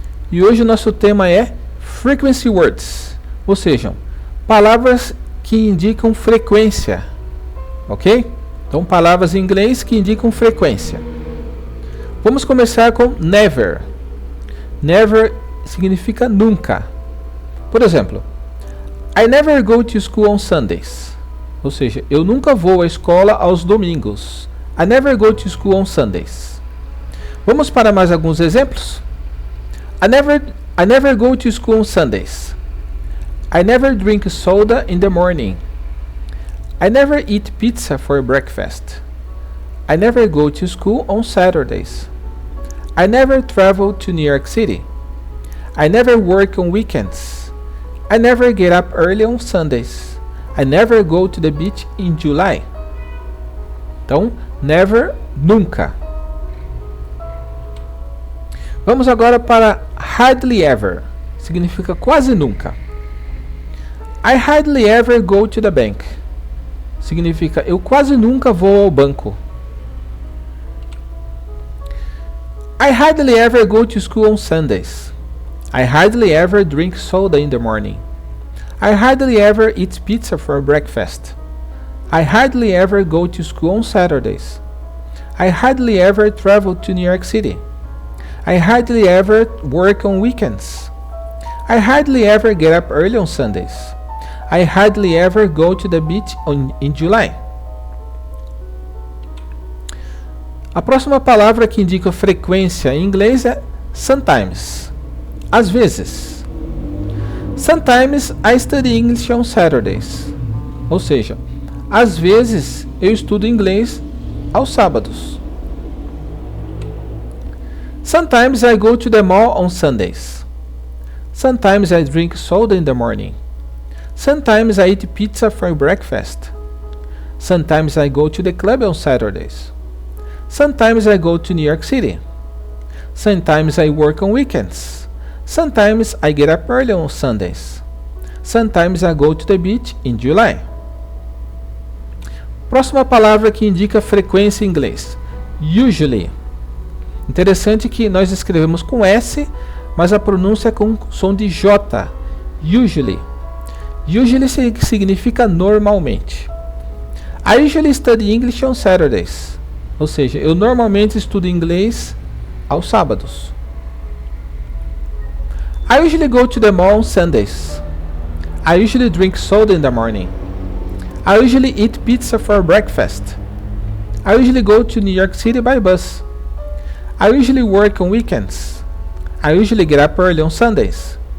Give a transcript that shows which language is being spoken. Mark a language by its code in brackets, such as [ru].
[pt] E hoje o nosso tema é Frequency Words, ou seja, palavras que indicam frequência, ok? Então palavras em inglês que indicam frequência. Vamos começar com never. Never significa nunca. Por exemplo, [en] I never go to school on Sundays. [pt] Ou seja, eu nunca vou à escola aos domingos. [en] I never go to school on Sundays. [pt] Vamos para mais alguns exemplos? [en] I never go to school on Sundays. I never drink soda in the morning. I never eat pizza for breakfast. I never go to school on Saturdays. I never travel to New York City. I never work on weekends. I never get up early on Sundays. I never go to the beach in July. [pt] Então, never, nunca. Vamos agora para hardly ever. Significa quase nunca. [en] I hardly ever go to the bank. [pt] Significa eu quase nunca vou ao banco. [en] I hardly ever go to school on Sundays. I hardly ever drink soda in the morning. I hardly ever eat pizza for breakfast. I hardly ever go to school on Saturdays. I hardly ever travel to New York City. I hardly ever work on weekends. I hardly ever get up early on Sundays. I hardly ever go to the beach in July. [pt] A próxima palavra que indica frequência em inglês é sometimes. Às vezes. [en] Sometimes I study English on Saturdays. [pt] Ou seja, às vezes eu estudo inglês aos sábados. [en] Sometimes I go to the mall on Sundays. Sometimes I drink soda in the morning. Sometimes I eat pizza for breakfast. Sometimes I go to the club on Saturdays. Sometimes I go to New York City. Sometimes I work on weekends. Sometimes I get up early on Sundays. Sometimes I go to the beach in July. [pt] Próxima palavra que indica frequência em inglês. Usually. Interessante que nós escrevemos com S, mas a pronúncia é com som de J. Usually. Usually significa normalmente. [en] I usually study English on Saturdays. [pt] Ou seja, eu normalmente estudo inglês aos sábados. [en] I usually go to the mall on Sundays. I usually drink soda in the morning. I usually eat pizza for breakfast. I usually go to New York City by bus. I usually work on weekends. I usually get up early on Sundays.